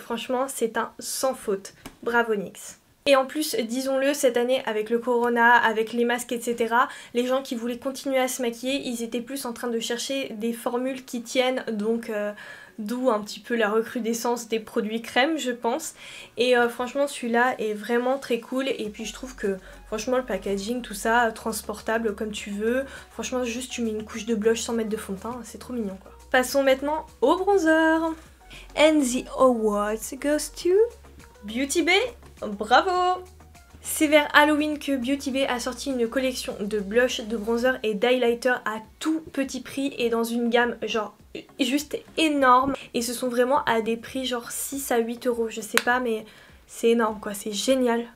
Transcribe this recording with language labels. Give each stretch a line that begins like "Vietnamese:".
French: Franchement c'est un sans faute, bravo NYX. Et en plus, disons-le, cette année avec le corona, avec les masques, etc., les gens qui voulaient continuer à se maquiller, ils étaient plus en train de chercher des formules qui tiennent, donc d'où un petit peu la recrudescence des produits crème, je pense. Et franchement, celui-là est vraiment très cool. Et puis je trouve que, franchement, le packaging, tout ça, transportable comme tu veux. Franchement, juste tu mets une couche de blush sans mettre de fond de teint, c'est trop mignon, quoi. Passons maintenant au bronzer.
English: And the awards goes to Beauty Bay.
French: Bravo! C'est vers Halloween que Beauty Bay a sorti une collection de blush, de bronzer et d'highlighter à tout petit prix et dans une gamme genre juste énorme. Et ce sont vraiment à des prix genre 6 à 8 euros, je sais pas mais c'est énorme quoi, c'est génial.